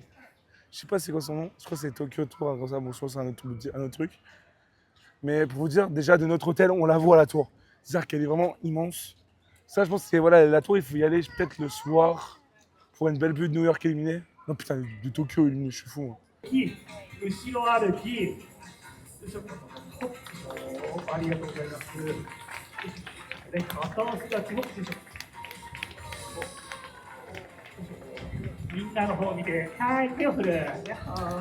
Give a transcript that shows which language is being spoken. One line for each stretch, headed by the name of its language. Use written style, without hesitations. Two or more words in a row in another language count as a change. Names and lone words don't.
French: Je sais pas c'est quoi son nom, je crois que c'est Tokyo Tour, comme ça, bon, je pense que c'est un autre truc. Mais pour vous dire, déjà de notre hôtel, on la voit la tour. C'est-à-dire qu'elle est vraiment immense. Ça, je pense que c'est voilà, la tour, il faut y aller peut-être le soir pour une belle vue de New York éliminée. Non, putain, de Tokyo éliminée, je suis fou. Hein.
Japanese: 後ろ歩き、ありがとうございます。で、片足立ちも、みんなの方を見て、はい、手を振る。やっほー。